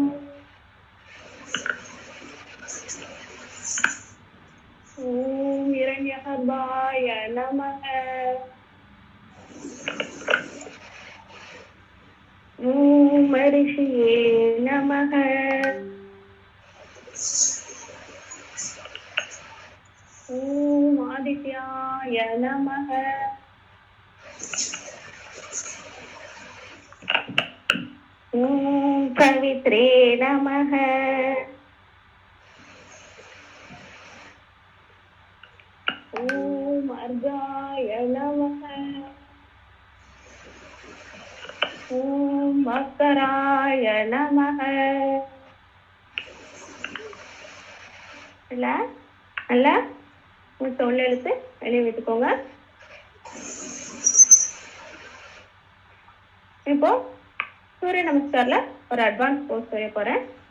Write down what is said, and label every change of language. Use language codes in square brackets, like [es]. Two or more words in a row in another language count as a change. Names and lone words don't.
[sa] ओम् हिरण्यगर्भाय नमः. ओम् मरीचये नमः. ओम् आदित्याय नमः. पवित्रे नमः। ओम अर्घाय नमः। ओम मकराय नमः। [ta] நல்லா தொண்டை இழுத்து வெளியே விட்டுக்கோங்க. இப்போ சூரிய நமஸ்கார்ல ஒரு [en] advance pose [ta] செய்ய போறேன்.